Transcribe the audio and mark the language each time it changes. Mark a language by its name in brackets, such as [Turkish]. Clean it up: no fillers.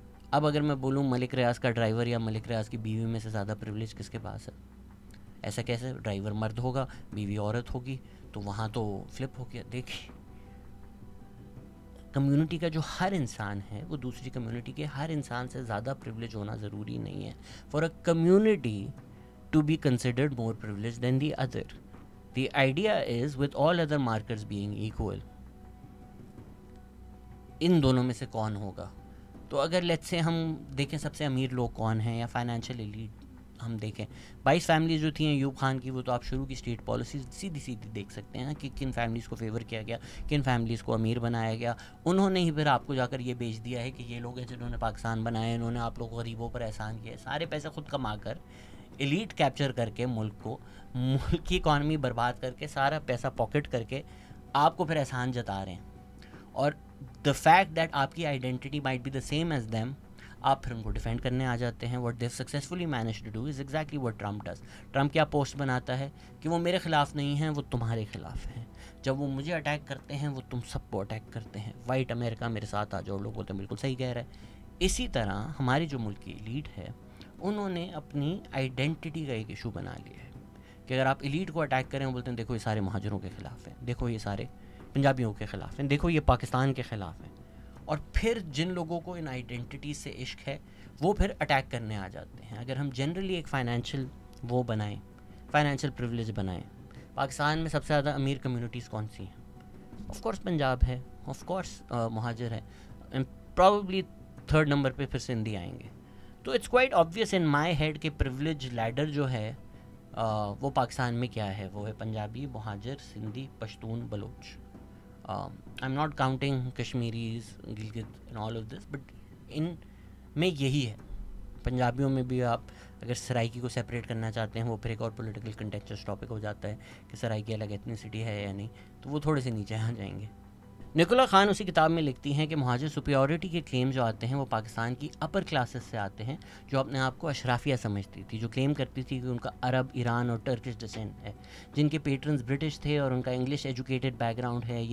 [Urdu] اب اگر میں بولوں ملک ریاض کا ڈرائیور یا ملک ریاض کی بیوی میں سے زیادہ پریولیج کس کے پاس ہے؟ ایسا کیسے؟ ڈرائیور مرد ہوگا، بیوی عورت ہوگی، تو وہاں تو فلپ ہو گیا. دیکھیں کمیونٹی کا جو ہر انسان ہے وہ دوسری کمیونٹی کے ہر انسان سے زیادہ پریولیج ہونا ضروری نہیں ہے. [English] For a community to be considered more privilege than the other. The idea is with all other markers being equal, [Urdu] ان دونوں میں سے کون ہوگا. تو اگر لیٹس سے ہم دیکھیں سب سے امیر لوگ کون ہیں یا فائنینشیل ایلیٹ ہم دیکھیں، 22 فیملیز جو تھیں ایوب خان کی، وہ تو آپ شروع کی اسٹیٹ پالیسیز سیدھی دیکھ سکتے ہیں کہ کن فیملیز کو فیور کیا گیا، کن فیملیز کو امیر بنایا گیا. انہوں نے ہی پھر آپ کو جا کر یہ بیچ دیا ہے کہ یہ لوگ ہیں جنہوں نے پاکستان بنایا، انہوں نے آپ لوگ غریبوں پر احسان کیا. سارے پیسے خود کما کر، ایلیٹ کیپچر کر کے ملک کو، ملک کی اکانومی برباد کر کے، سارا پیسہ پاکٹ کر کے آپ کو پھر احسان جتا رہے ہیں. اور [English] the fact that [Urdu] آپ کی identity [English] might be the same as them، [Urdu] آپ پھر ان کو ڈیفینڈ کرنے آ جاتے ہیں. [English] what they've successfully managed to do is exactly what Trump does. [Urdu] Trump کیا پوسٹ بناتا ہے کہ وہ میرے خلاف نہیں ہیں، وہ تمہارے خلاف ہیں. جب وہ مجھے اٹیک کرتے ہیں وہ تم سب کو اٹیک کرتے ہیں. وائٹ امریکہ میرے ساتھ آ جاؤ، لوگ بولتے ہیں بالکل صحیح کہہ رہا ہے. اسی طرح ہماری جو ملک کی ایلیٹ ہے انہوں نے اپنی آئیڈینٹی کا ایک ایشو بنا لیا ہے کہ اگر آپ ایلیٹ کو اٹیک کریں، وہ بولتے ہیں دیکھو یہ سارے مہاجروں کے خلاف ہیں، دیکھو یہ سارے پنجابیوں کے خلاف ہیں، دیکھو یہ پاکستان کے خلاف ہیں. اور پھر جن لوگوں کو ان آئیڈینٹیٹی سے عشق ہے وہ پھر اٹیک کرنے آ جاتے ہیں. اگر ہم جنرلی ایک فائنینشیل وہ بنائیں، فائنینشیل پریولیج بنائیں، پاکستان میں سب سے زیادہ امیر کمیونٹیز کون سی ہیں؟ آف کورس پنجاب ہے، آف کورس مہاجر ہے، پرابیبلی 3rd نمبر پہ پھر سندھی آئیں گے. تو [English] it's quite obvious in my head [Urdu] کہ پریولیج لیڈر جو ہے وہ پاکستان میں کیا ہے، وہ ہے پنجابی، مہاجر، Sindhi, Pashtun, Baloch. [English] I'm not counting Kashmiris, Gilgit and all of this, but [Urdu] ان میں یہی ہے. پنجابیوں میں بھی آپ اگر سرائکی کو سیپریٹ کرنا چاہتے ہیں، وہ پھر ایک اور پولیٹیکل کنٹیکچرس ٹاپک ہو جاتا ہے کہ سرائکی الگ ایتھنیسٹی ہے یا نہیں، تو وہ تھوڑے سے نیچے آ جائیں گے. نکولا خان اسی کتاب میں لکھتی ہیں کہ مہاجر سپیورٹی کے کلیم جو آتے ہیں وہ پاکستان کی اپر کلاسز سے آتے ہیں جو اپنے آپ کو اشرافیہ سمجھتی تھی، جو کلیم کرتی تھی کہ ان کا عرب، ایران اور ٹرکش ڈسینٹ ہے، جن کے پیٹرنز برٹش تھے اور ان کا انگلش ایجوکیٹڈ بیک گراؤنڈ ہے.